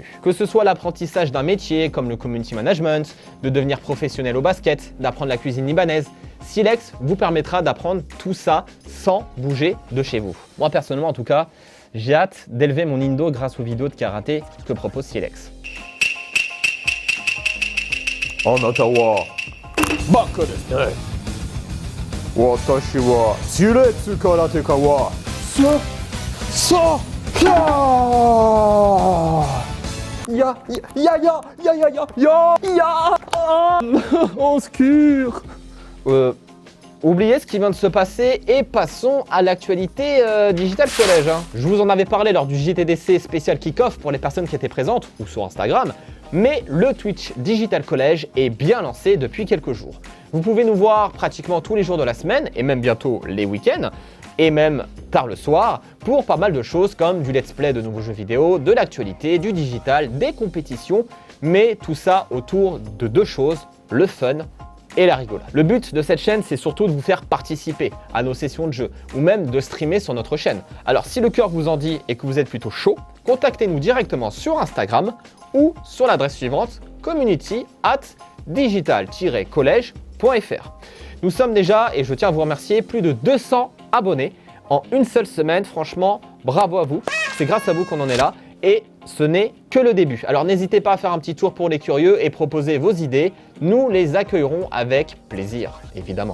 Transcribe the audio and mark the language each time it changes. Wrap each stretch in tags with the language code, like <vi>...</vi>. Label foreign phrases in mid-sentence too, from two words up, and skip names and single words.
<fr>Que ce soit l'apprentissage d'un métier comme le</fr> <en>community management,</en> <fr>de devenir professionnel au basket, d'apprendre la cuisine libanaise, Silex vous permettra d'apprendre tout ça sans bouger de chez vous. Moi personnellement en tout cas, j'ai hâte d'élever mon Indo grâce aux vidéos de karaté que propose Silex.</fr> <ja>あなたはバカですね。私はシュレッツ空手家はキャー</ja> <fr>au secours. Oubliez ce qui vient de se passer et passons à l'actualité Digital College. Je vous en avais parlé lors du JTDC spécial kick-off pour les personnes qui étaient présentes ou sur Instagram, mais le Twitch Digital College est bien lancé depuis quelques jours. Vous pouvez nous voir pratiquement tous les jours de la semaine et même bientôt les week-ends et même tard le soir pour pas mal de choses comme du</fr> <en>let's play</en> <fr>de nouveaux jeux vidéo, de l'actualité, du digital, des compétitions, mais tout ça autour de deux choses, le fun et la rigolade. Le but de cette chaîne, c'est surtout de vous faire participer à nos sessions de jeu ou même de streamer sur notre chaîne. Alors si le cœur vous en dit et que vous êtes plutôt chaud, contactez-nous directement sur Instagram ou sur l'adresse suivante community@digital-college.fr. Nous sommes déjà, et je tiens à vous remercier, plus de 200 abonnés en une seule semaine. Franchement, bravo à vous. C'est grâce à vous qu'on en est là. Et ce n'est que le début. Alors n'hésitez pas à faire un petit tour pour les curieux et proposer vos idées. Nous les accueillerons avec plaisir, évidemment.</fr>